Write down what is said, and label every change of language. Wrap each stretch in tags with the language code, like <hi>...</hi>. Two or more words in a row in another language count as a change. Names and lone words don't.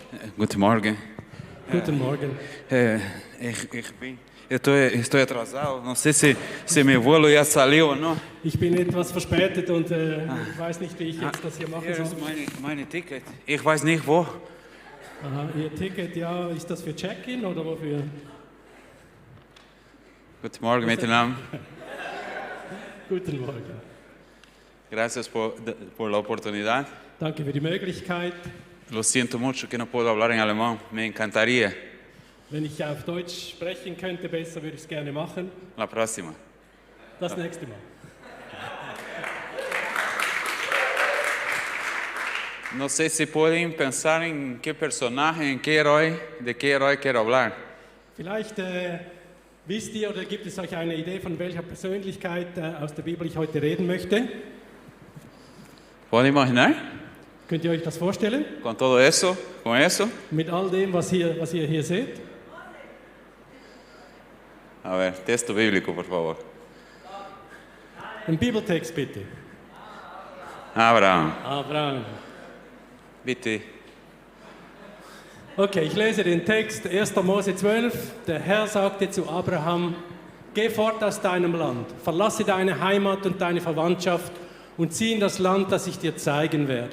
<de>Guten Morgen. Guten Morgen.</de> <es>Estoy atrasado. No sé si mi vuelo ya salió o no.</es> <de>Ich bin etwas verspätet und ich weiß nicht, wie ich jetzt das hier machen Hier soll. ist meine Ticket. Ich weiß nicht wo. Aha, Ihr Ticket, ja, ist das für Check-in oder wofür? Guten Morgen miteinander. Guten Morgen.</de> <es>Gracias por la oportunidad.</es> <de>Danke für die Möglichkeit.</de> <es>Lo siento mucho que no puedo hablar en alemán. Me encantaría.</es> <de>Wenn ich auf Deutsch sprechen könnte, besser würde ich es gerne machen.</de> <es>La próxima.</es> <de>Das nächste Mal.</de> <es>No sé si pueden pensar en qué personaje, de qué héroe quiero hablar.</es> <de>Vielleicht wisst ihr oder gibt es euch eine Idee, von welcher Persönlichkeit aus der Bibel ich heute reden möchte?</de> <es>¿Pueden imaginar?</es> <de>Könnt ihr euch das vorstellen?</de> <es>Con todo eso, con eso.</es> <de>Mit all dem, was ihr hier seht?</de> <es>A ver, texto bíblico, por favor.</es> <de>Ein Bibeltext bitte. Abraham. Abraham. Bitte. Okay, ich lese den Text, 1. Mose 12. Der Herr sagte zu Abraham, geh fort aus deinem Land, verlasse deine Heimat und deine Verwandtschaft und zieh in das Land, das ich dir zeigen werde.</de>